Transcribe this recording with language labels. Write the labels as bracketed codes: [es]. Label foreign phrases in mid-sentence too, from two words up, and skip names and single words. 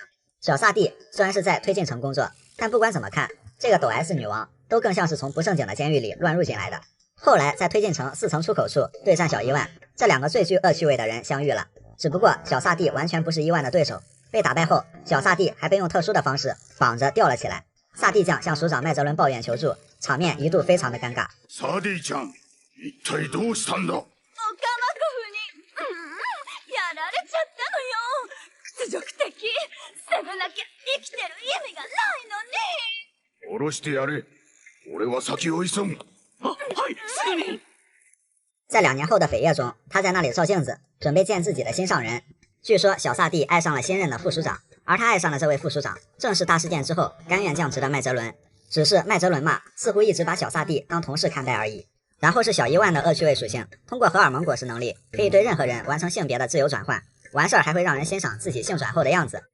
[zh] 小萨蒂虽然是在推进城工作，但不管怎么看，这个抖 S 女王都更像是从不正经的监狱里乱入进来的。后来在推进城4层出口处对战小伊万，这两个最具恶趣味的人相遇了，只不过小萨蒂完全不是伊万的对手，被打败后，小萨蒂还被用特殊的方式绑着吊了起来。萨蒂酱向署长麦哲伦抱怨求助，场面一度非常的尴尬。 [ja] サディちゃん、一体どうしたんだ？オカマコフに、やられちゃったのよ。屈辱的。捨てなきゃ生きてる意味がないのに。下ろしてやれ。俺は先を急ぐ。はい、すぐに。 [zh] 在2年后的扉页中，他在那里照镜子，准备见自己的心上人。据说小萨蒂爱上了新任的副署长，而他爱上了这位副署长，正是大事件之后甘愿降职的麦哲伦。只是麦哲伦嘛，似乎一直把小萨蒂当同事看待而已。然后是小伊万的恶趣味属性，通过荷尔蒙果实能力，可以对任何人完成性别的自由转换，完事儿还会让人欣赏自己性转后的样子。